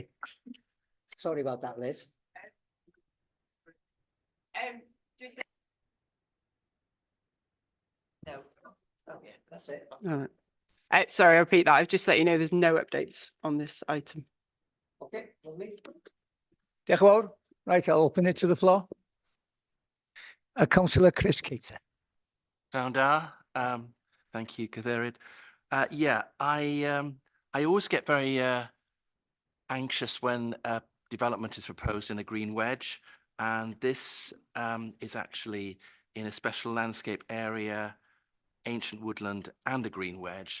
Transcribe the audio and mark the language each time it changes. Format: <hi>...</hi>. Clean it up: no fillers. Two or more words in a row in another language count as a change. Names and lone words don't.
<en>Sorry about that, Liz. No. Okay, that's it. All right. Sorry, I repeat that. I've just let you know there's no updates on this item. Okay, lovely.</en> <cy>Diolch yn fawr.</cy> <en>Right, I'll open it to the floor. Councillor Chris Cater.</en> <cy>Down da.</cy> <en>Thank you, Cadeirydd. Yeah, I always get very anxious when development is proposed in a green wedge, and this is actually in a special landscape area, ancient woodland and a green wedge.</en>